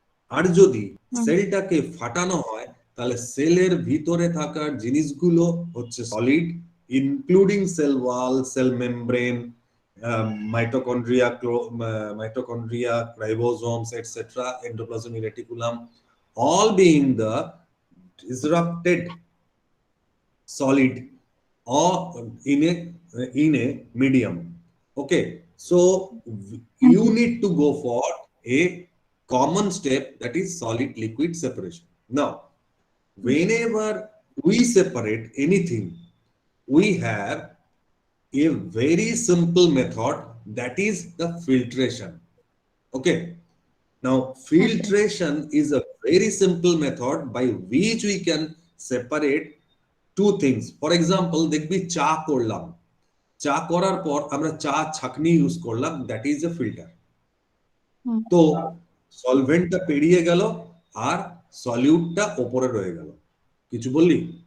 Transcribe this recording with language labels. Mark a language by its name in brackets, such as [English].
[Bangla] আর যদি সেলটাকে ফাটানো হয় তাহলে সেলের ভিতরে থাকা জিনিসগুলো হচ্ছে solid, including cell wall, cell membrane, mitochondria, mitochondria, রাইবোসোমস etcetera, endoplasmic reticulum, [English] all being the disrupted solid or in a medium. Okay, so you need to go for a common step, that is solid liquid separation. Now whenever we separate anything, we have a very simple method, that is the filtration. Okay, now filtration is a very simple method by which we can separate two things. For example, [Bangla] দেখবি চা করলাম, চা করার পর আমরা চা ছাঁকনি use করলাম, [English] That is a filter. [Bangla] তো সলভেন্টটা পেরিয়ে গেল আর সলিউটটা ওপরে রয়ে গেল। কিছু বললি?